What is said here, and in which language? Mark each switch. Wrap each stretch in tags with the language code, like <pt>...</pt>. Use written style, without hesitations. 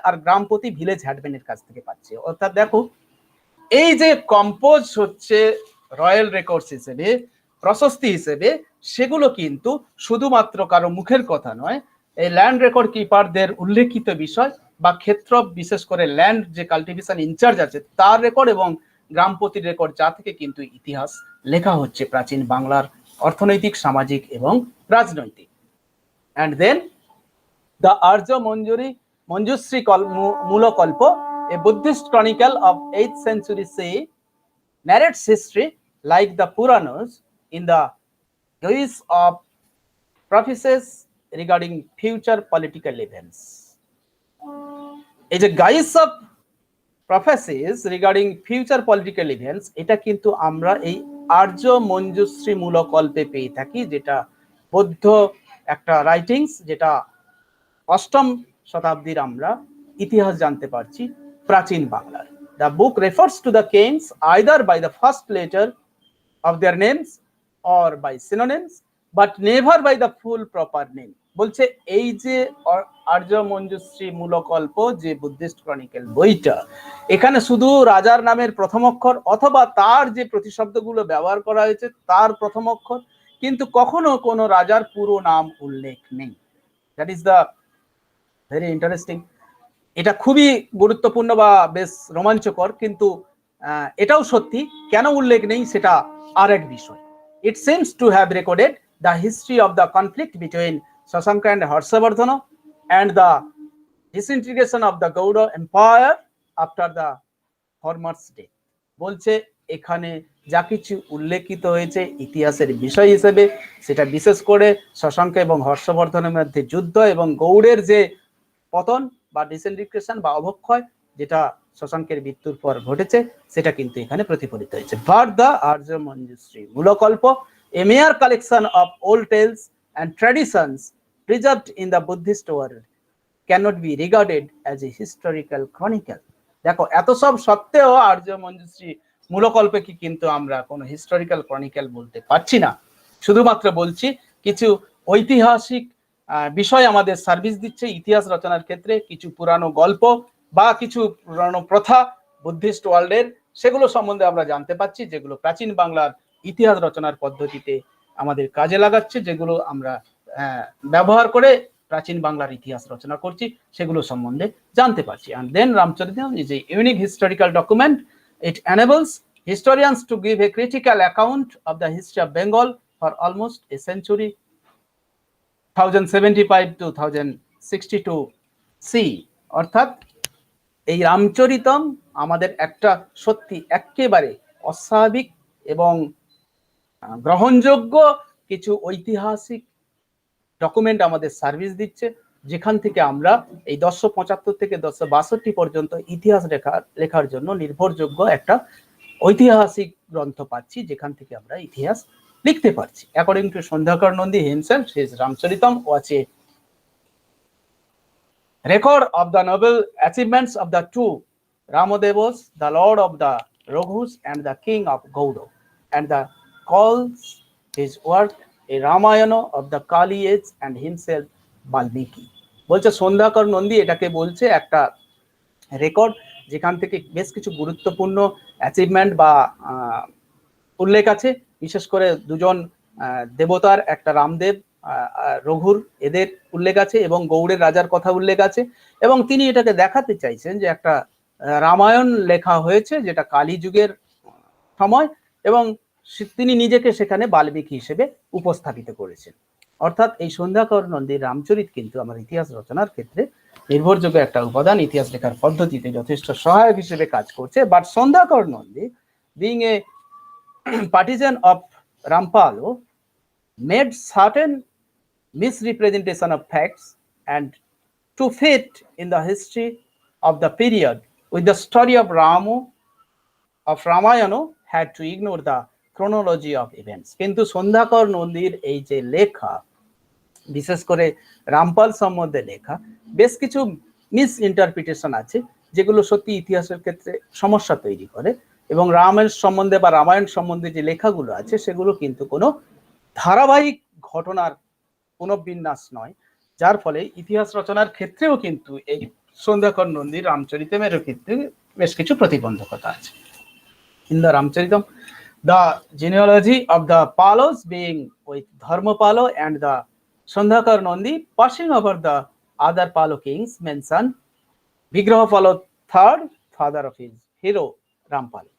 <bn>আর গ্রামপতি, village হ্যাডম্যানের কাছ থেকে পাচ্ছে। অর্থাৎ দেখো এই যে কম্পোজ হচ্ছে রয়্যাল রেকর্ডস হিসেবে, প্রশস্তি হিসেবে, সেগুলো কিন্তু শুধুমাত্র কারো মুখের কথা নয়, এই ল্যান্ড রেকর্ড কিপারদের উল্লেখিত বিষয় বা ক্ষেত্র, বিশেষ করে ল্যান্ড যে কাল্টিভেশন ইনচার্জ আছে তার রেকর্ড এবং গ্রামপতির রেকর্ড, যা থেকে কিন্তু ইতিহাস লেখা হচ্ছে প্রাচীন বাংলার অর্থনৈতিক, সামাজিক এবং রাজনৈতিক।</bn> <en>And then the Arya Manjushri Mulakalpa, a Buddhist chronicle of 8th century CE, narrates history like the Puranas in the guise of prophecies regarding future political events.</en> <bn>এই যে</bn> <en>guise of prophecies regarding future political events,</en> <bn>এটা কিন্তু আমরা এই আর্য মঞ্জুশ্রী মূলকল্পে পেয়ে থাকি, যেটা বৌদ্ধ একটা রাইটিংস, যেটা 8ম শতাব্দীর আমরা ইতিহাস জানতে পারছি প্রাচীন বাংলার।</bn> <en>The book refers to the kings either by the first letter of their names or by synonyms, but never by the full proper name.</en> <bn>বলছে এই যে আর্য মঞ্জুশ্রী মূলকল্প, যে বুদ্ধিস্ট ক্রনিকেল বইটা, এখানে শুধু রাজার নামের প্রথম অক্ষর অথবা তার যে প্রতিশব্দগুলো ব্যবহার করা হয়েছে তার প্রথম অক্ষর, কিন্তু কখনো কোনো রাজার পুরো নাম উল্লেখ নেই।</bn> <en>That is the very interesting.</en> <bn>এটা খুবই গুরুত্বপূর্ণ বা বেশ রোমাঞ্চকর, কিন্তু এটাও সত্যি, কেন উল্লেখ নেই সেটা আর এক বিষয়।</bn> <en>It seems to have recorded the history of the conflict between Shashanka and Harshavardhana and the disintegration of the Gauda Empire after the former's death.</en> <bn>বলছে এখানে যা কিছু উল্লেখিত হয়েছে ইতিহাসের বিষয় হিসেবে, সেটা বিশেষ করে শশাঙ্ক এবং হর্ষবর্ধনের মধ্যে যুদ্ধ এবং গৌড়ের যে পতন বা ডিসইন্টিগ্রেশন বা অবক্ষয়, যেটা শশাঙ্কের মৃত্যুর পর ঘটেছে, সেটা কিন্তু এখানে প্রতিফলিত হয়েছে।</bn> <en>But the Arya Manjushri Mulakalpa, a mere collection of old tales and traditions preserved in the Buddhist world, cannot be regarded as a historical chronicle.</en> <bn>দেখো এত সব সত্ত্বেও আর্য মঞ্জুশ্রী মূলকল্পে কি কিন্তু আমরা কোনো হিস্টোরিক্যাল ক্রনিক্যাল বলতে পারছি না, শুধুমাত্র বলছি কিছু ঐতিহাসিক বিষয় আমাদের সার্ভিস দিচ্ছে ইতিহাস রচনার ক্ষেত্রে। কিছু পুরানো গল্প বা কিছু পুরানো প্রথা বুদ্ধিস্ট ওয়ার্ল্ডের, সেগুলো সম্বন্ধে আমরা জানতে পাচ্ছি, যেগুলো প্রাচীন বাংলার ইতিহাস রচনার পদ্ধতিতে আমাদের কাজে লাগাচ্ছে, যেগুলো আমরা ব্যবহার করে প্রাচীন বাংলার ইতিহাস রচনা করছি, সেগুলো সম্বন্ধে জানতে পারছি।</bn> <en>And then Ramcharitam is a unique historical document. It enables historians to give a critical account of the history of Bengal for almost a century, 1075 to 1062 C.</en> <bn>অর্থাৎ এই রামচরিতম আমাদের একটা সত্যি একেবারে অস্বাভাবিক এবং গ্রহণযোগ্য কিছু ঐতিহাসিক ডকুমেন্ট আমাদের সার্ভিস দিচ্ছে, যেখান থেকে আমরা এই 1075 থেকে 1062 পর্যন্ত ইতিহাস লেখার জন্য নির্ভরযোগ্য একটা ঐতিহাসিক গ্রন্থ পাচ্ছি, যেখান থেকে আমরা ইতিহাস লিখতে পারছি।</bn> <en>According to Sandhyakar Nandi himself, his Ramcharitam was a record of the noble achievements of the two Ramadevas, the lord of the Raghus and the king of Gauda, and the calls his work a Ramayana of the Kali age and himself Balmiki.</en> <bn>বলছে সন্ধ্যাকর নন্দী এটাকে বলছে একটা record, যেখান থেকে বেশ কিছু গুরুত্বপূর্ণ achievement বা উল্লেখ আছে, বিশেষ করে দুজন দেবতার, একটা রামদেব, রঘুর, এদের উল্লেখ আছে, এবং গৌড়ের রাজার কথা উল্লেখ আছে। এবং তিনি এটাকে দেখাতে চাইছেন যে একটা রামায়ণ লেখা হয়েছে, যেটা কালী যুগের সময়, এবং তিনি নিজেকে সেখানে বাল্মীকি হিসেবে উপস্থাপিত করেছেন। অর্থাৎ এই সন্ধ্যাকর নন্দীর রামচরিত কিন্তু আমার ইতিহাস রচনার ক্ষেত্রে নির্ভরযোগ্য একটা উপাদান, ইতিহাস লেখার পদ্ধতিতে যথেষ্ট সহায়ক হিসেবে কাজ করছে।</bn> <en>But Sandhyakar Nandi, being a partisan of Rampalo, made certain misrepresentation of facts, and to fit in the history of the period with the story of Ramayana, had to ignore the chronology of events.</en> <bn>কিন্তু সন্ধ্যাকর নন্দীর এই যে লেখা, বিশেষ করে রামপাল সম্বন্ধে লেখা, বেশ কিছু মিস ইন্টারপ্রিটেশন আছে, যেগুলো সত্যি ইতিহাসের ক্ষেত্রে সমস্যা তৈরি করে। এবং রামের সম্বন্ধে বা রামায়ণ সম্বন্ধে যে লেখাগুলো আছে, সেগুলো কিন্তু কোনো ধারাবাহিক ঘটনার পুনঃবিন্যাস নয়, যার ফলে ইতিহাস রচনার ক্ষেত্রেও কিন্তু এই সন্ধ্যাকর নন্দীর রামচরিতমের ক্ষেত্রে বেশ কিছু প্রতিবন্ধকতা আছে।</bn> <en>In the Ramcharitam, the genealogy of the Palos being with Dharmapalo and the Sandhakar Nandi passing over the other Palo kings, mention Vigrahapalo III, father of his hero Rampal.</en>